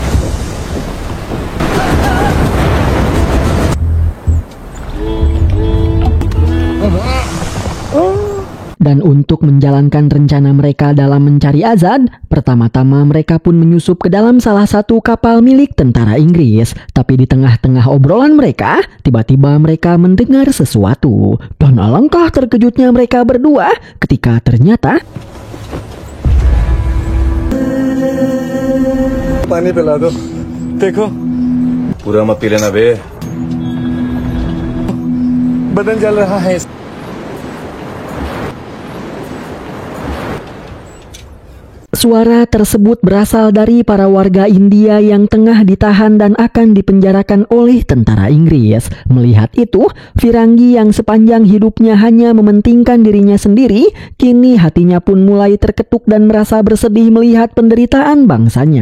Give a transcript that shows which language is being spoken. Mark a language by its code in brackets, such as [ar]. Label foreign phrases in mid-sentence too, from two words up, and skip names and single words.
[id] Dan untuk menjalankan rencana mereka dalam mencari Azad, pertama-tama mereka pun menyusup ke dalam salah satu kapal milik tentara Inggris. Tapi di tengah-tengah obrolan mereka, tiba-tiba mereka mendengar sesuatu. Dan alangkah terkejutnya mereka berdua ketika ternyata [hi] पानी पिला दो। देखो पूरा मत पी लेना बे। बदन जल रहा है। [id] Suara tersebut berasal dari para warga India yang tengah ditahan dan akan dipenjarakan oleh tentara Inggris. Melihat itu, Firangi yang sepanjang hidupnya hanya mementingkan dirinya sendiri, kini hatinya pun mulai terketuk dan merasa bersedih melihat penderitaan bangsanya.